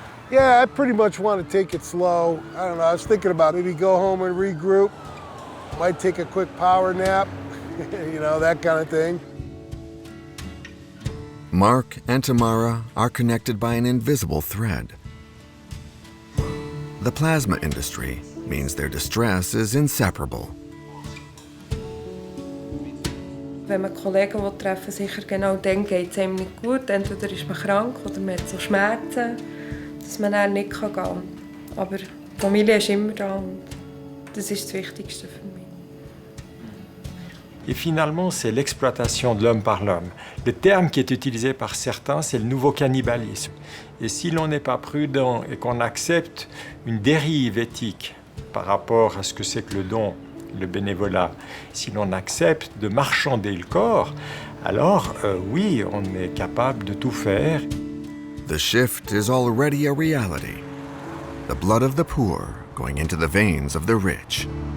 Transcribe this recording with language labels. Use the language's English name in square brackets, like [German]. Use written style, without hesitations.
[English] Yeah, I pretty much want to take it slow. I don't know, I was thinking about maybe go home and regroup. Might take a quick power nap, you know, that kind of thing. Mark and Tamara are connected by an invisible thread. The plasma industry means their distress is inseparable. [German] Wenn man Kollegen treffen, sicher genau dann geht es einem nicht gut. Entweder ist man krank oder man hat so Schmerzen, dass man dann nicht gehen kann. Aber die Familie ist immer da und das ist das Wichtigste für mich. [French] Et finalement, c'est l'exploitation de l'homme par l'homme. Le terme qui est utilisé par certains, c'est le nouveau cannibalisme. Et si l'on n'est pas prudent et qu'on accepte une dérive éthique par rapport à ce que c'est que le don, le bénévolat, si l'on accepte de marchander le corps, alors oui, on est capable de tout faire. [English] The shift is already a reality. The blood of the poor going into the veins of the rich.